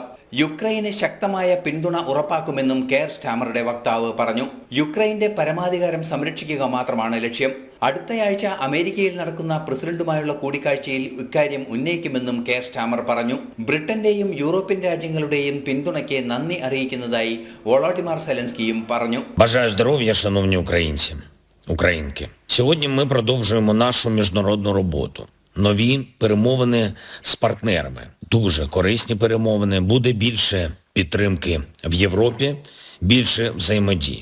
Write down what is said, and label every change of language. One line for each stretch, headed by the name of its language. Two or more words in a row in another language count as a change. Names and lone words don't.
Malayalam: യുക്രൈന് ശക്തമായ പിന്തുണ ഉറപ്പാക്കുമെന്നും കെയർ സ്റ്റാമറുടെ വക്താവ് പറഞ്ഞു. യുക്രൈന്റെ പരമാധികാരം സംരക്ഷിക്കുക മാത്രമാണ് ലക്ഷ്യം. അടുത്തയാഴ്ച അമേരിക്കയിൽ നടക്കുന്ന പ്രസിഡന്റുമായുള്ള കൂടിക്കാഴ്ചയിൽ ഇക്കാര്യം ഉന്നയിക്കുമെന്നും കെയർ സ്റ്റാമർ പറഞ്ഞു. ബ്രിട്ടന്റെയും യൂറോപ്യൻ രാജ്യങ്ങളുടെയും പിന്തുണയ്ക്ക് നന്ദി അറിയിക്കുന്നതായി വോളോഡിമാർ സെലൻസ്കിയും പറഞ്ഞു.
Ukrainian: Бажаю здоров'я, шановні українці, українки. Сьогодні ми продовжуємо нашу міжнародну роботу. Нові перемовини з партнерами. Дуже корисні перемовини. Буде більше підтримки в Європі, більше взаємодії.